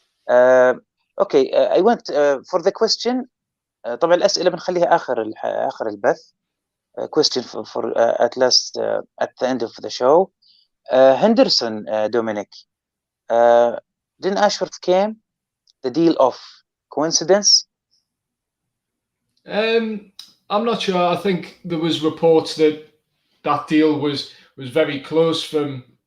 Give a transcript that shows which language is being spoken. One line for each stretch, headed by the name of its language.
English: Okay, I went for the question.
Arabic: طبعا الأسئلة بنخليها آخر البث.
English: Question for at last at the end of the show. Henderson, Dominic. Didn't Ashworth came? The deal of coincidence? I'm not sure. I think there was reports that deal was very close from